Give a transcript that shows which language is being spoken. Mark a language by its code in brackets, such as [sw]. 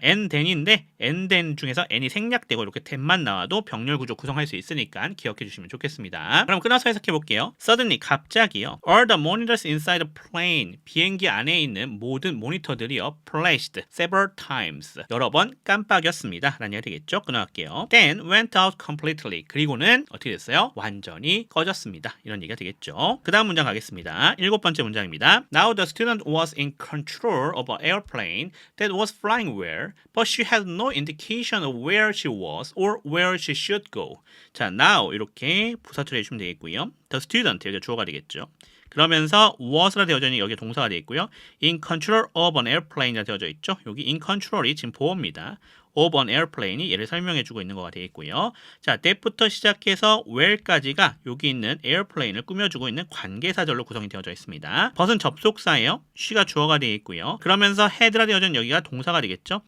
[en] and then [ko] 인데 and then 중에서 n이 생략되고 이렇게 then만 나와도 병렬 구조 구성할 수 있으니까 기억해 주시면 좋겠습니다. 그럼 끊어서 해석해 볼게요. Suddenly 갑자기요. [en] All the monitors inside the plane [ko] 비행기 안에 있는 모든 모니터들이요 [en] flashed several times [ko] 여러 번 깜빡였습니다 라는 얘기가 되겠죠. 끊어갈게요. [en] Then went out completely [ko] 그리고는 어떻게 됐어요? 완전히 꺼졌습니다. 이런 얘기가 되겠죠. 그 다음 문장 가겠습니다. 7번째 문장입니다. [en] Now the student was in control of an airplane that was flying well, but she had no indication of where she was or where she should go. [ko] 자, now 이렇게 부사 처리해 주시면 되겠고요. The student 여기가 주어가 되겠죠. 그러면서 was라 되어져 있는 여기 동사가 되어 있고요. [en] In control of an airplane [ko] 이라 되어져 있죠. 여기 [en] in control [ko] 이 지금 보어입니다. [en] of an airplane [ko] 이 얘를 설명해주고 있는 거가 되겠고요. 자, that부터 시작해서 where까지가 여기 있는 airplane을 꾸며주고 있는 관계사절로 구성이 되어져 있습니다. but은 접속사예요. she가 주어가 되어 있고요. 그러면서 had라 되어져 있는 여기가 동사가 되겠죠.